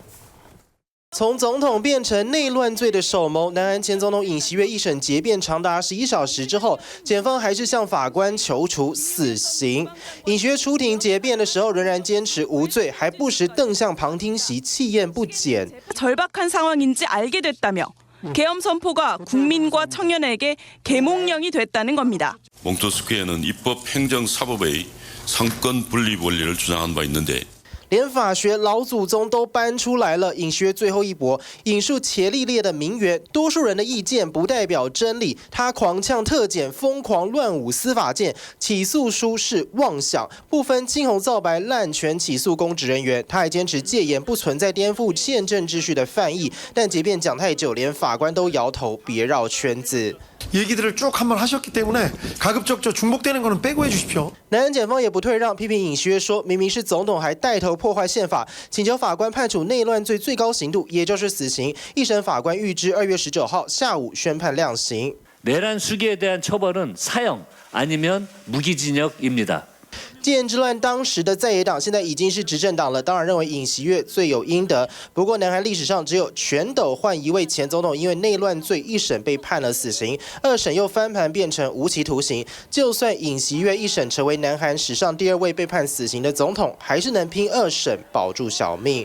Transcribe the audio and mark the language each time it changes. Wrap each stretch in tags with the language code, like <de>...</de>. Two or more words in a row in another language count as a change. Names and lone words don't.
<zh>从总统变成内乱罪的首谋，南韩前总统尹锡悦一审结辩长达11小时之后，检方还是向法官求处死刑。尹锡悦出庭结辩的时候，仍然坚持无罪，还不时瞪向旁听席，气焰不减。</zh> <ko>절박한상황인지알게됐다며 계엄 선포가 국민과 청년에게 계몽령이 됐다는 겁니다. 몽토스크에는 입법, 행정, 사법의 상권 분립 원리를 주장한 바 있는데.</ko> <zh>连法学老祖宗都搬出来了，尹锡悦最后一搏，引述伽利略的名言：多数人的意见不代表真理。他狂呛特检疯狂乱舞司法界，起诉书是妄想，不分青红皂白滥权起诉公职人员。他还坚持戒严不存在颠覆宪政秩序的犯意，但即便讲太久，连法官都摇头，别绕圈子。</zh> <ko>얘기들을 쭉 한번 하셨기 때문에 가급적 중복되는 거는 빼고 해주십시오.</ko> <zh>南韩检方也不退让，批评尹锡悦说，明明是总统还带头破坏宪法，请求法官判处内乱罪最高刑度，也就是死刑。一审法官预知2月19号下午宣判量刑。</zh> <ko>내란 수기에 대한 처벌은 사형 아니면 무기징역입니다.</ko> <zh>戒严之乱，当时的在野党现在已经是执政党了，当然认为尹锡悦罪有应得。不过，南韩历史上只有全斗焕一位前总统因为内乱罪一审被判了死刑，2审又翻盘变成无期徒刑。就算尹锡悦一审成为南韩史上第2位被判死刑的总统，还是能拼2审保住小命。</zh>